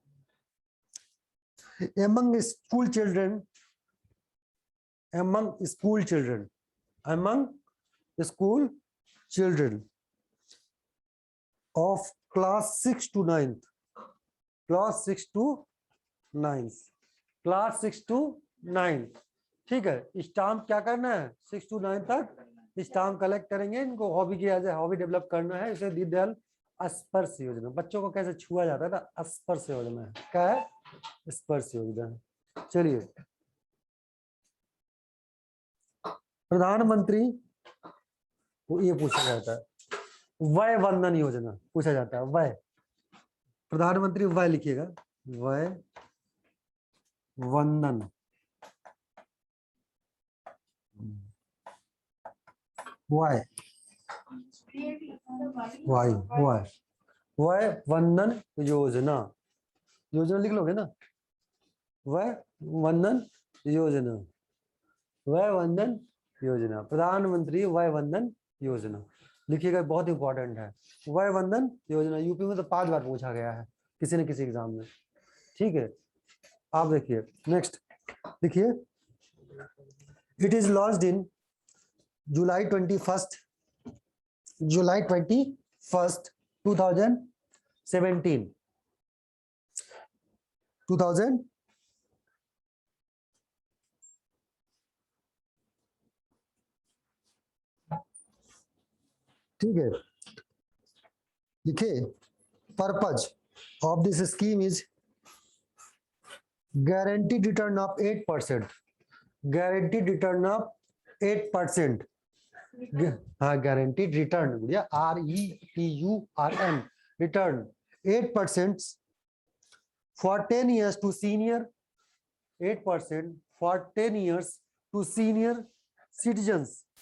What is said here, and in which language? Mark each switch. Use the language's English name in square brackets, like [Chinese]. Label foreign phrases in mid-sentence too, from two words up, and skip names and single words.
[English] among school children of class 6 to 9th, class 6 to 9th। [Hindi] ठीक है, स्टाम्प क्या करना है 6 to 9 तक स्टाम्प कलेक्ट करेंगे, इनको हॉबी की [English] as a hobby [Hindi] डेवलप करना है। इसे दीनदयाल स्पर्श योजना, बच्चों को कैसे छुआ जाता है ना, स्पर्श योजना है। क्या है? स्पर्श योजना। चलिए, प्रधानमंत्री को ये पूछा जाता है, वय वंदन योजना पूछा जाता है। वय, प्रधानमंत्री वय लिखिएगा, वय वंदन, वय वंदन योजना, योजना लिख लोगे ना, वय वंदन योजना, वय वंदन योजना, प्रधानमंत्री वय वंदन योजना लिखिएगा, बहुत इंपॉर्टेंट है। वय वंदन योजना यूपी में तो 5 बार पूछा गया है किसी न किसी एग्जाम में। ठीक है, आप देखिए नेक्स्ट देखिए, [English] it is launched in July [Hindi] 21st 2017। ठीक है, लिखिए, [English] purpose of this scheme is guaranteed return of 8%, guaranteed return of 8%, हाँ guaranteed return, बढ़िया, RETURN, return 8% for 10 years to senior, 8% for 10 years to senior citizens,